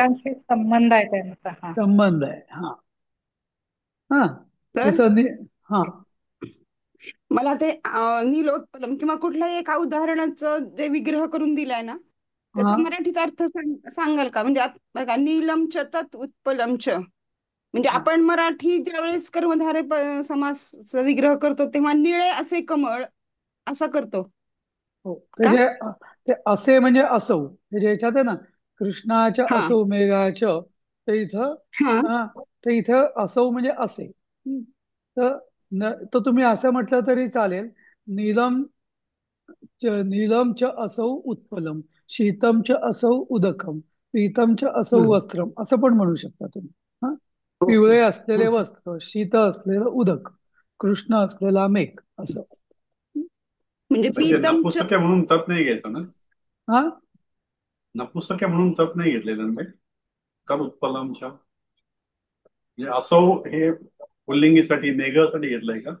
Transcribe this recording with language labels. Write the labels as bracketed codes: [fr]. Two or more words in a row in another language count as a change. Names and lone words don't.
[mr] एकमेकांशी संबंध आहे त्यांचा. हा. संबंध आहे. हा, हा, तर जसं हा, मला ते नीलोत्पलम किंवा कुठल्याही एका उदाहरणाचं जे विग्रह करून दिलाय ना, हा त्याचा मराठीत अर्थ सांगाल का? म्हणजे बघा, [sa] नीलम च तत् उत्पलम च. [mr] म्हणजे हा आपण मराठी ज्यावेळेस कर्मधारय समासचा विग्रह करतो तेव्हा निळे असे कमळ असा करतो हो ते का? जे ते असे म्हणजे असौ हे जे याच्यात आहे ना, कृष्णाच्या हा असौ मेघाच ते इथं हा हा, ते इथं असौ म्हणजे असे. तर तर तुम्ही असं म्हटलं तरी चालेल. [sa] नीलम नीलम च असौ उत्पलम, शीतम च असौ उदकम, पीतम च असौ हम्म. [mr] वस्त्रम असं पण म्हणू शकता तुम्ही. हा, ओके. पिवळे असलेले हम्म. वस्त्र, शीत असलेलं उदक, कृष्ण असलेला मेघ असं. म्हणजे म्हणजे पीतमच. नपुसक आहे म्हणून तप नाही घ्यायचं ना. हा नपुसक आहे म्हणून तप नाही घेतलेलं ना. तर उत्पलमच्या म्हणजे असौ हे पुल्लिंगीसाठी मेघासाठी घेतलंय का?